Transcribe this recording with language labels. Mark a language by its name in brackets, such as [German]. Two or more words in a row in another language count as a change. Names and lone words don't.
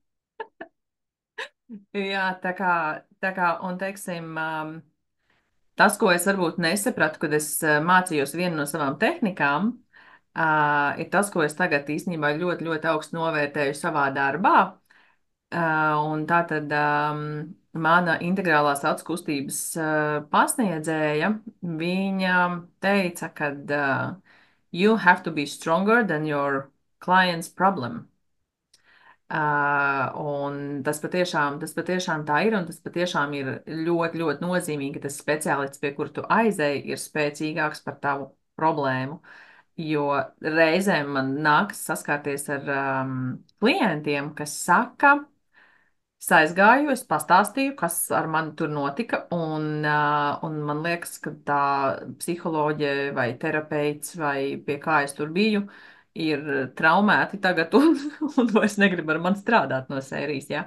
[Latvian] Jā, un teiksim, tas, ko es varbūt nesapratu, kad es mācījos vienu no savām tehnikām, ir tas, ko es tagad īstenībā ļoti, ļoti augstu novērtēju savā darbā. Un tā tad mana integrālās acu kustības pasniedzēja, viņa teica, ka [English] you have to be stronger than your client's problem. [Latvian] Un tas patiešām tā ir, un tas patiešām ir ļoti, ļoti nozīmīgi, ka tas speciālists, pie kura tu aizēji, ir spēcīgāks par tavu problēmu. Jo reizēm man nākas saskarties ar klientiem, kas saka, es aizgāju, es pastāstīju, kas ar mani tur notika, un man liekas, ka tā psiholoģe vai terapeits vai pie kā es tur biju, ir traumēti tagad un vairs negrib ar mani strādāt no sērijas, jā.